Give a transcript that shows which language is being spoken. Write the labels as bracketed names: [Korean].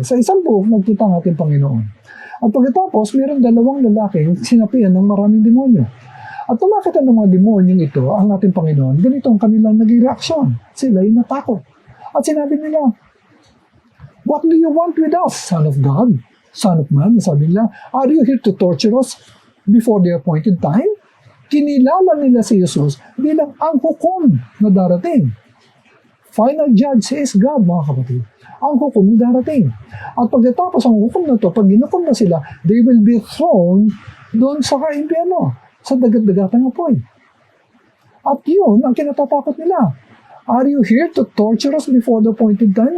[Filipino] Sa isang buhok, nagpunta ang ating Panginoon. At pagkatapos, mayroong dalawang lalaking sinapian ng maraming demonyo. At tumakita ng mga demonyong ito, ang ating Panginoon, ganito ang kanilang naging reaksyon. Sila ay natakot. At sinabi nila, [English] "What do you want with us, Son of God? Son of Man?" [Filipino] Sabi nila, [English] "Are you here to torture us before the appointed time?" [Filipino] Kinilala nila si Jesus bilang ang hukom na darating. [English] Final judge is God, [Filipino] mga kapatid. Ang hukom na darating. At pagkatapos ang hukom na ito, pag ginukom na sila, [English] they will be thrown [Filipino] doon sa impyerno, sa dagat-dagatang apoy. At yun ang kinatatakot nila. [English] Are you here to torture us before the appointed time?